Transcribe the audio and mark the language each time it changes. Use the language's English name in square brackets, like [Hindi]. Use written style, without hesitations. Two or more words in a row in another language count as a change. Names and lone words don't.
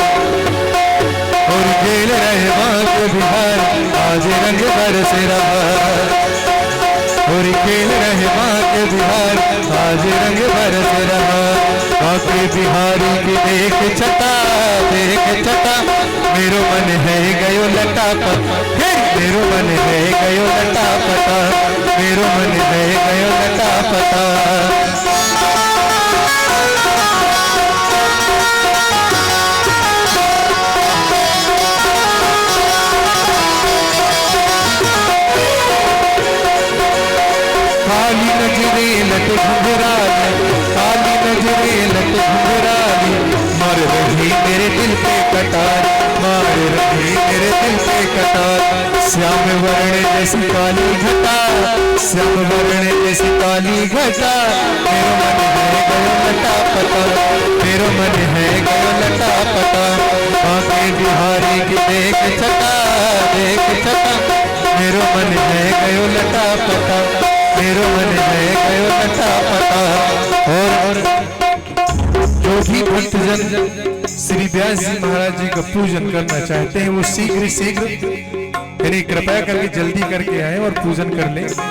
[Braj] होरी खेल रहे बांके बिहारी, आज रंग बरस रहा। होरी खेल रहे बांके बिहारी, आज रंग बरस रहा। बांके बिहारी की देख छटा, देख छटा। मेरो मन है गयो लटापटा, मेरो मन है गयो लटापटा, मेरो मन है गयो लटापटा। काली नजरे लट घुंघराली, काली नजरे लट घुंघराली। मार रही मेरे दिल पे कटार, मार रही मेरे दिल पे कटार। श्याम वर्ण जैसी काली घटा, श्याम वर्ण जैसी काली घटा। मेरो मन है गयो लटापटा, मेरो मन है गयो लटापटा। बांके बिहारी की देख छटा, देख छटा। मेरो मन है गयो लटापटा, मेरो मन है गयो लटापटा। [Hindi] और जो भी भक्तजन श्री व्यास जी महाराज जी का पूजन करना चाहते हैं वो शीघ्र शीघ्र यानी कृपया करके जल्दी करके आए और पूजन कर ले।